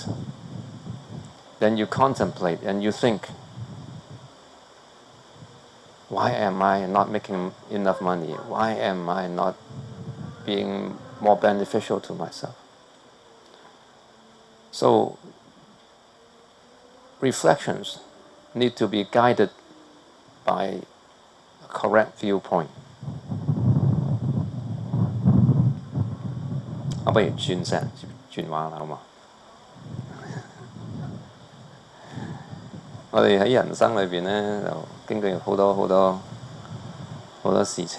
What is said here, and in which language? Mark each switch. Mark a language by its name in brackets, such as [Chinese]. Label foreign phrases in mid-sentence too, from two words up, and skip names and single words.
[English] Then you contemplate and you think, why am I not making enough money? Why am I not being more beneficial to myself? So reflections need to be guided by a correct viewpoint. [Cantonese] 我不如轉話啦，好嘛？我哋喺人生裏邊咧，就經歷好多事情。